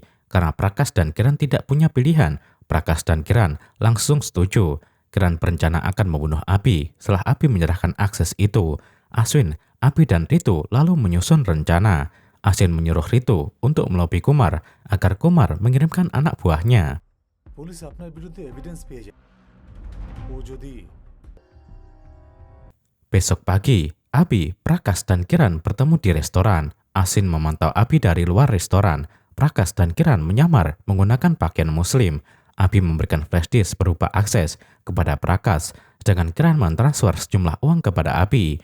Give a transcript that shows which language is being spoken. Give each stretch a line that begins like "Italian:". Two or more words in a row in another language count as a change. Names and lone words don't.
Indonesian: Karena Prakas dan Kiran tidak punya pilihan, Prakas dan Kiran langsung setuju. Kiran berencana akan membunuh Abi. Setelah Abi menyerahkan akses itu, Aswin, Abi, dan Ritu lalu menyusun rencana. Aswin menyuruh Ritu untuk melobi Kumar agar Kumar mengirimkan anak buahnya.
Bangla: পুলিশ আপনার বিরুদ্ধে এভিডেন্স পেয়ে যায় ও যদি
Indonesian: Besok pagi, Abi, Prakas, dan Kiran bertemu di restoran. Aswin memantau Abi dari luar restoran. Prakas dan Kiran menyamar menggunakan pakaian muslim. Abi memberikan flash disk berupa akses kepada Prakas, sedangkan Kiran mentransfer sejumlah uang kepada Abi.